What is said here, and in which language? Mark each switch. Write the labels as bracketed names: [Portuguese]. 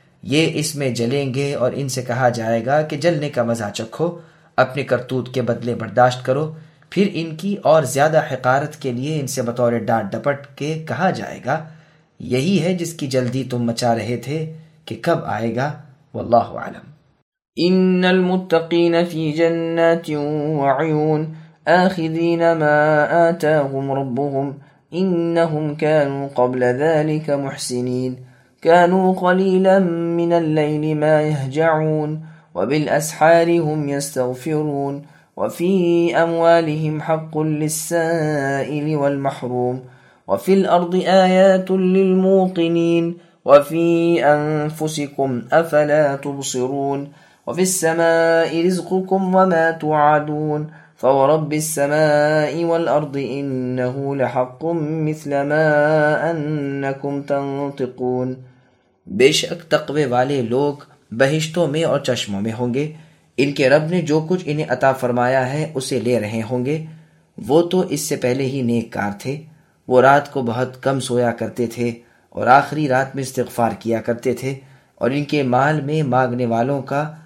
[Urdu] یہ اس میں جلیں گے اور ان سے کہا جائے گا کہ جلنے کا مزہ چکھو، اپنے کرتوت کے بدلے برداشت کرو، پھر ان کی اور زیادہ حقارت کے لیے ان سے بطور ڈانٹ ڈپٹ کے کہا جائے گا یہی ہے جس کی جلدی تم مچا رہے تھے کہ کب آئے گا، واللہ اعلم۔ [Arabic] ان المتقین فی جنات وعیون آخذین ما آتاهم ربهم انہم کانوا قبل ذلک محسنین كانوا قليلا من الليل ما يهجعون وبالأسحار هم يستغفرون وفي أموالهم حق للسائل والمحروم وفي الأرض آيات للموقنين وفي أنفسكم أفلا تبصرون وفي السماء رزقكم وما توعدون فورب السماء والأرض إنه لحق مثل ما أنكم تنطقون۔ [Urdu] بے شک تقوے والے لوگ بہشتوں میں اور چشموں میں ہوں گے، ان کے رب نے جو کچھ انہیں عطا فرمایا ہے اسے لے رہے ہوں گے، وہ تو اس سے پہلے ہی نیک کار تھے، وہ رات کو بہت کم سویا کرتے تھے اور آخری رات میں استغفار کیا کرتے تھے، اور ان کے مال میں مانگنے والوں کا